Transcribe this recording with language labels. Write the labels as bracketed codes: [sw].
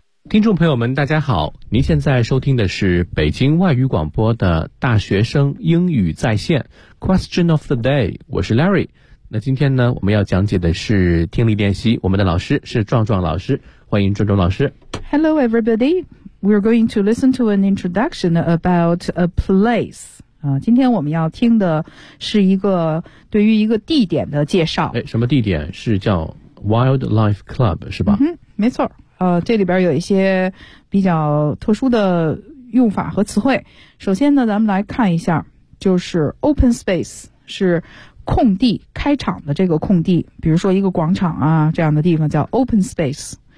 [zh] 听众朋友们大家好，您现在收听的是北京外语广播的大学生英语在线 Question of the day， 我是 Larry。那今天呢，我们要讲解的是听力练习，我们的老师是壮壮老师，欢迎壮壮老师。 [en] Hello everybody, we're going to listen to an introduction about a place. [zh] 今天我们要听的是一个对于一个地点的介绍。什么地点？是叫 Wildlife Club 是吧？没错，这里边有一些比较特殊的用法和词汇。首先呢，咱们来看一下，就是 open space 是空地，开场的这个空地，比如说一个广场啊，这样的地方叫 open space。